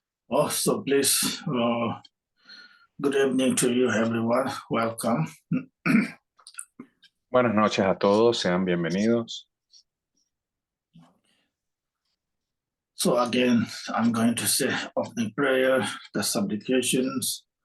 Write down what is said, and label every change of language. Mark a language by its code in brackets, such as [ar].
[en] Oh, so please, good evening to you, everyone. Welcome. [es] Buenas noches a todos, sean bienvenidos. [en] So again, I'm going to say opening prayer, the supplications.